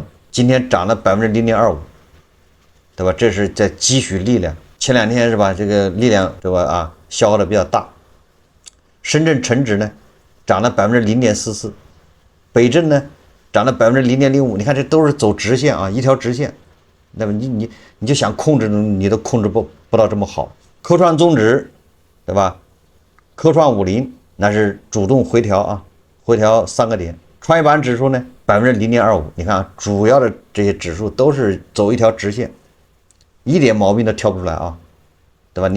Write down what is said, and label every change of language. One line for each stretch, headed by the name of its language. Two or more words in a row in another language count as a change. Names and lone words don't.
Chinese: 今天漲了0.25%，对吧？這是在積蓄力量。前2天是吧？這個力量對吧？啊，消耗的比較大。深圳成指呢，漲了0.44%，北證呢，漲了0.05%，你看這都是走直線啊，一條直線。那麼你就想控制，你都控制不到這麼好。科創綜指，對吧？科創50那是主動回調啊，回調3個點。創業板指數呢0.25%，你看啊，主要的這些指數都是走一條直線，一點毛病都挑不出来啊，對吧？